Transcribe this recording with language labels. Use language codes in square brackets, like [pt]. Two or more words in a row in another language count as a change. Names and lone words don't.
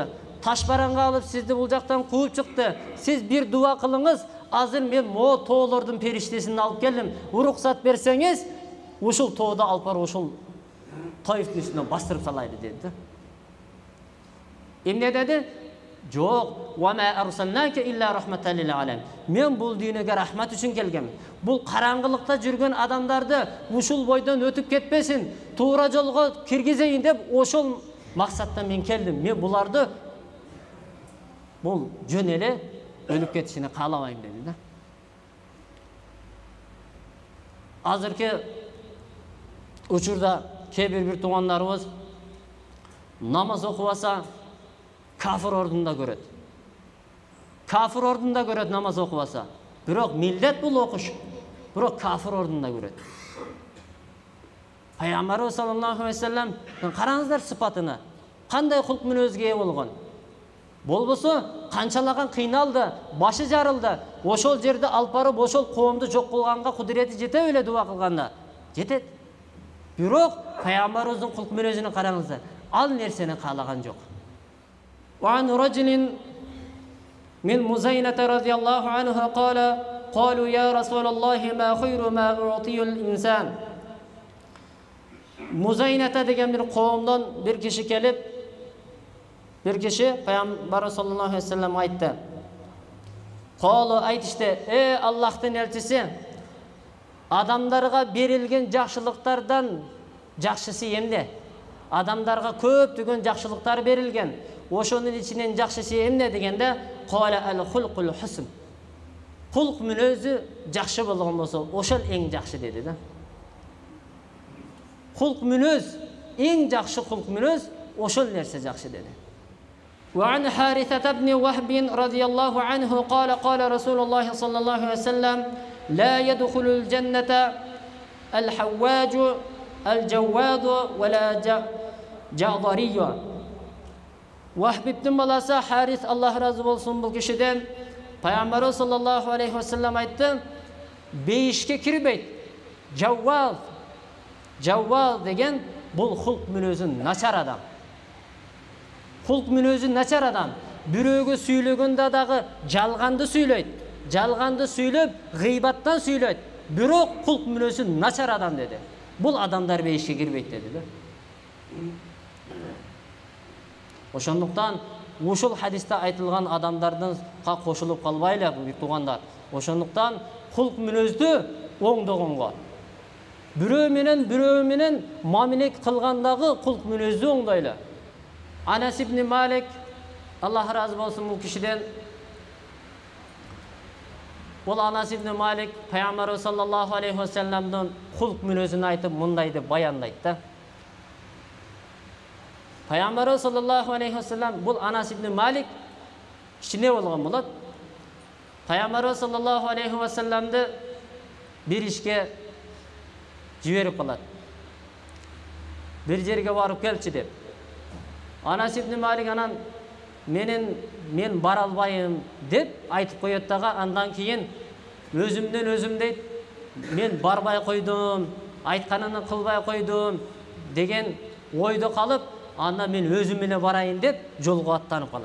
[ky] Ташбаранга алып сизди бул жактан кууп чыкты. Сиз бир дуа кылыңыз. Азыр мен мо тоолордун периштесин алып келдим. Уруксат берсеңиз, ушул тоодо алып барып ушул Taifтин үстүнө бастырып салайлы деди. Эмне деди? Жок, [ar] وما أرسلناك إلا رحمة للعالمين. [ky] Мен бул дүйнөгө рахмат үчүн келгем. Бул караңгылыкта жүргөн адамдарды ушул бойдон өтүп кетпесин, туура жолго киргизейин деп ошол максатта мен келдим. Мен буларды бул жөн эле өлүп кетишине каалабайм деди да. Азыркы Учурда [kk] кейбір туғандарыбыз намаз оқыбаса [ky] кафир ордунда көрөт. Кафир ордунда көрөт [kk] намаз оқыбаса. [ky] Бирок милдет бул окуш. Бирок кафир ордунда көрөт. Пайгамбарыбыз [ar] صلى الله عليه وسلم [ky] караңыздар сыпатына. Кандай кулк мүнөзгө ээ болгон. Болбосо канчалаган кыйналды, башы жарылды. Ошол жерде алып барып ошол коомду жок кылганга кудурети жете беле дуа кылганда? Жетет. Бирок пайгамбарыбыздын кулк мүнөзүнө караңыздар. Ал нерсени каалаган жок. [ar] وعن رجل من مزينة رضي الله عنه قال: "قالوا يا رسول الله ما خير ما أعطي الإنسان." [ky] Музайната деген bir коомдон bir киши келип, bir киши пайгамбар [ar] صلى الله عليه وسلم [ky] айтты. Калу айтышты: Аллахтын элчиси, адамдарга берилген жакшылыктардан жакшысы эмне? Адамдарга көптөгөн жакшылыктар берилген. Ошонун ичинен жакшысы эмне дегенде, [ar] قال الخلق الحسن. [ky] Кулк мүнөзү жакшы болгон болсо, ошол эң жакшы деди да. Кулк мүнөз, эң жакшы кулк мүнөз, ошол нерсе жакшы деди. [ar] وعن حارثة بن وهب رضي الله عنه قال قال رسول الله صلى الله عليه وسلم: لا يدخل الجنة الحواج الجواد ولا جعضري. [ky] Вахб ибн баласы Харис, Аллах разы болсын бұл кишиден, Пайгамбарыбыз [ar] صلى الله عليه وسلم [ky] айтты: бейишке кирбейт. Жаввал деген бұл хулк мүнөзү начар адам. Хулк мүнөзү начар адам. Бирөөгө сүйлөгөндө дагы жалганды сүйлөйт. Жалганды сүйлөп, гыйбаттан сүйлөйт. Бирок хулк мүнөзү начар адам деди. Бул адамдар бейишке кирбейт деди да. Ошондуктан ушул хадисте айтылган адамдардын кошулуп калбайлы бул туугандар. Ошондуктан хулк мүнөздү оңдогонго, бирөө менен мамилек кылгандагы хулк мүнөздү оңдойлу. Анас ибн Малик, Аллах разы болсын бул кишиден, бул Анас ибн Малик Пайгамбарыбыз [ar] صلى الله عليه وسلم [ky] хулк мүнөзүн айтып мындайды баяндайт да. Пайгамбарыбыз [ar] صلى الله عليه وسلم [ky] бул Анас ибн Малик кичине болгон болот. Пайгамбарыбыз [ar] صلى الله عليه وسلم [ky] бир ишке жиберип калат. Бир жерге барып келчи деп. Анас ибн Малик анан мен бара албайм деп айтып коет дагы, андан кийин өзүмдөн өзүм дейт, мен барбай койдум, айтканын кылбай койдум деген ойдо калып, анда мен өзүм менен барайын деп жолго аттанып калат.